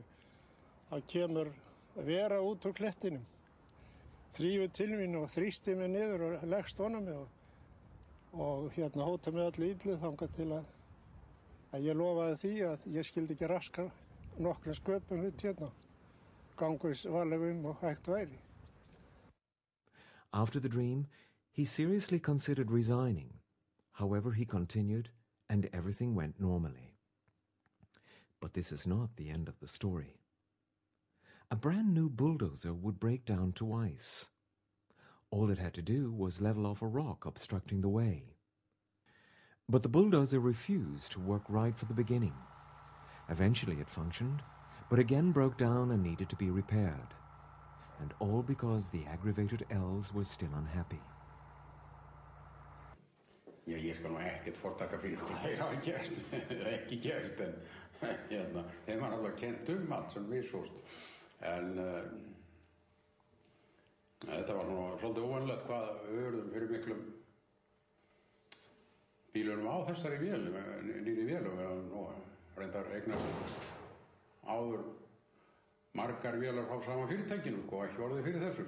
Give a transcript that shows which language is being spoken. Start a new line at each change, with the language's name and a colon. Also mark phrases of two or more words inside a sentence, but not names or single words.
Icelandic: Það kemur vera út úr klettinum, þrífur til mín og þrýsti mig niður og leggst ofan á mig og hérna hóta mig öllu illu þangað til að ég lofaði því að ég skyldi ekki raska nokkrum sköpum út hérna, gangu varlega og hægt væri.
English: After the dream, he seriously considered resigning. However, he continued, and everything went normally. But this is not the end of the story. A brand new bulldozer would break down to ice. All it had to do was level off a rock obstructing the way. But the bulldozer refused to work right from the beginning. Eventually it functioned, but again broke down and needed to be repaired. And all because the aggravated elves were still unhappy.
Icelandic: Já, ég skal nú ekkert fortaka fyrir hvað þeir hafa gert, ekki gert, en þeim var alveg kennt allt sem við sóst. En þetta var svona svolítið óvanlegt hvað við urðum fyrir miklum bílunum á þessari vél, nýri vél, og við höfum nú reyndar eignast áður margar vélar frá sama fyrirtækinu, ekki orðið fyrir þessu,